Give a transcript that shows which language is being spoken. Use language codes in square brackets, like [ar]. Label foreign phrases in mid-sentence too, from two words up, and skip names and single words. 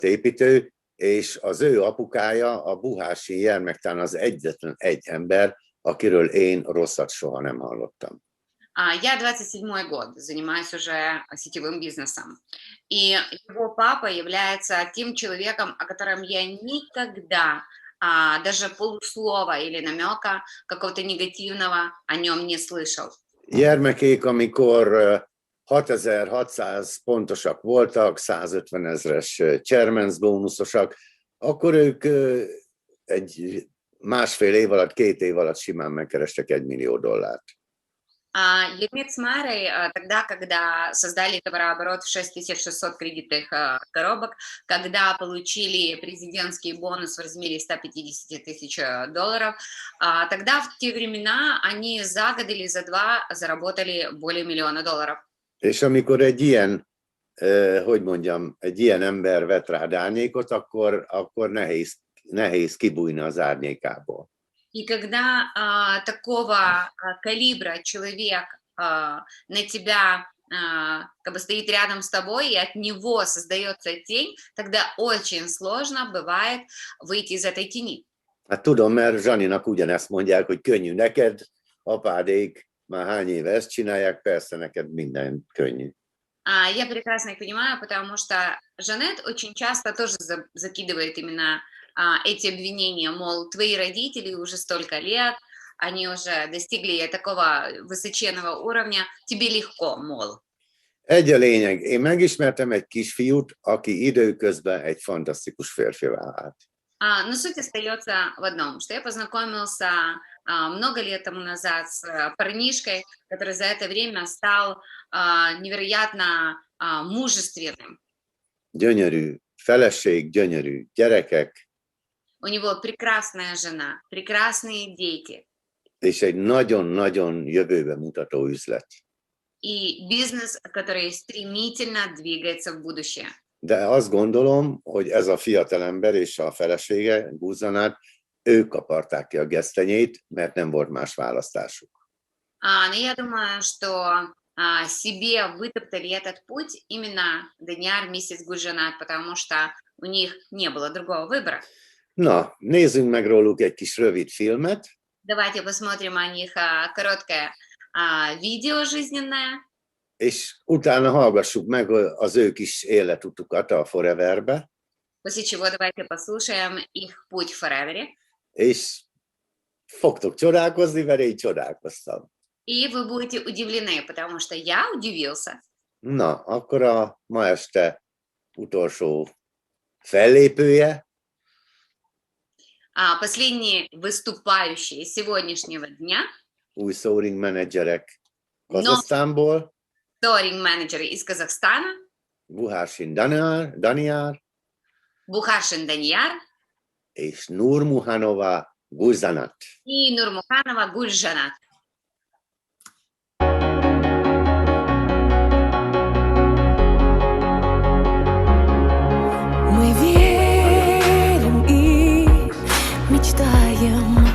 [hu] építő, és az ő apukája, a Buhási Jermek az egyetlen egy ember, akiről én rosszat soha nem hallottam. [ru] Я 27-й год занимаюсь уже сетевым бизнесом, и его папа является тем человеком, о котором я никогда даже полуслова или намека какого-то негативного о нем не слышал. [hu] Gyermekék, amikor 6600 pontosak voltak, 150 000-es chairman's bónuszosak, akkor ők egy másfél év alatt, 2 év alatt simán megkerestek $1 millió. [ru] Ермек с Марой тогда, когда создали товарооборот в 6600 кредитных коробок, когда получили президентский бонус в размере $150 000, тогда в те времена они за год или за два заработали более $1 million. [hu] És amikor egy ilyen, egy ilyen ember vet rád árnyékot, akkor nehéz kibújni az árnyékából. [ru] И когда такого калибра человек на тебя как бы стоит рядом с тобой, и от него создается тень, тогда очень сложно бывает выйти из этой тени. [hu] Hát tudom, mert Zsaninak ugyanezt mondják, hogy könnyű neked, apádék már hány éve ezt csinálják, persze neked minden könnyű. [ru] Я прекрасно их понимаю, потому что Жанет очень часто тоже закидывает именно эти обвинения, мол, твои родители уже столько лет, они уже достигли такого высоченного уровня, тебе легко, mol. [hu] Egy a lényeg, én megismertem egy kisfiút, aki időközben egy fantasztikus férfivá vált. [ru] Но суть остается в одном, что я познакомился много лет тому назад с парнишкой, который за это время стал невероятно мужественным. [hu] Gyönyörű feleség, gyönyörű gyerekek. [ru] У него прекрасная жена, прекрасные дети. [hu] És egy nagyon-nagyon jövőbe mutató üzlet. [ru] И бизнес, который стремительно двигается в будущее. [hu] De azt gondolom, hogy ez a fiatalember és a felesége, Guzanát, ők akarták ki a gesztenyét, mert nem volt más választásuk. [ru] Но я думаю, что себе вытоптали этот путь именно Даниар вместе с Гульжанат, потому что у них не было другого выбора. [hu] Na, nézzünk meg róluk egy kis rövid filmet. [ru] Давайте посмотрим о них короткое видео жизненное. [hu] És utána hallgassuk meg az ő kis életutukat a Foreverbe. [ru] После чего давайте послушаем их путь в Forever. [hu] És fogtok csodálkozni, mert én csodálkoztam. [ru] И вы будете удивлены, потому что я удивился. [hu] Na, akkor a ma este utolsó fellépője. [ru] Последние выступающие сегодняшнего дня. [hu] Új soaring menedzserek Kazahsztánból. [ru] Soaring менеджеры из Казахстана. [hu] Buhásin Daniár. [ru] Бухаршин Данияр. [hu] És Nurmuhanova Gulzanat. [ru] И Нурмуханова Гульжанат. Мы верим и мечтаем.